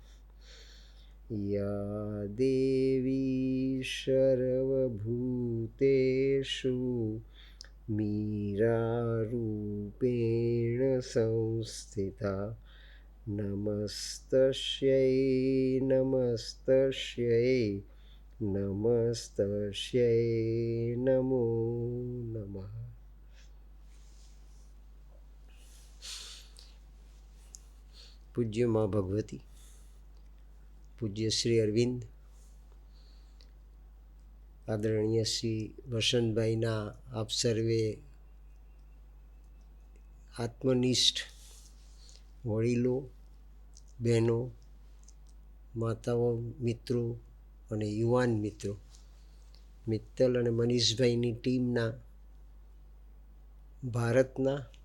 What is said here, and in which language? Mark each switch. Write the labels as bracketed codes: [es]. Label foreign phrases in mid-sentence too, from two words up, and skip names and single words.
[sa] या देवी सर्वभूतेषु मीरारूपेण संस्थिता नमस्तस्यै नमस्तस्यै नमस्तस्यै नमो नमः। [gu] પૂજ્ય મા ભગવતી, પૂજ્ય શ્રી અરવિંદ, આદરણીય શ્રી વસંતભાઈના આપ સર્વે આત્મનિષ્ઠ વડીલો, બહેનો, માતાઓ, મિત્રો અને યુવાન મિત્રો, મિત્તલ અને મનીષભાઈની ટીમના ભારતના,